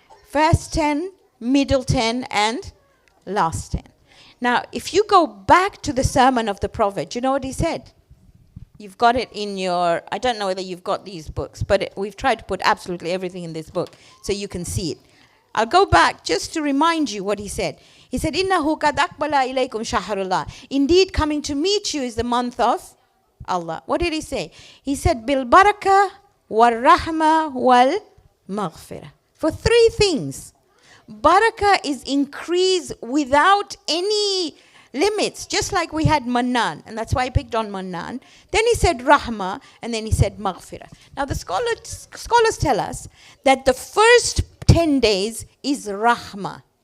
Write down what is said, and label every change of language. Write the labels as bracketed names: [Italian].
[English] First 10, middle 10, and last 10. Now, if you go back to the sermon of the Prophet, you know what he said? You've got it in your, I don't know whether you've got these books, but we've tried to put absolutely everything in this book so you can see it. I'll go back just to remind you what he said. He said, [Arabic] إِنَّهُ قَدْ أَقْبَلَ إِلَيْكُمْ شَهْرُ اللَّهِ. [English] Indeed, coming to meet you is the month of Allah. What did he say? He said, [Arabic] بِالْبَرَكَةِ وَالرَّحْمَةِ وَالْمَغْفِرَةِ. [English] For 3 things. Barakah is increase without any limits, just like we had Mannan, and that's why I picked on Mannan. Then he said Rahma, and then he said Maghfirah. Now the scholars tell us that the first 10 days is Rahma.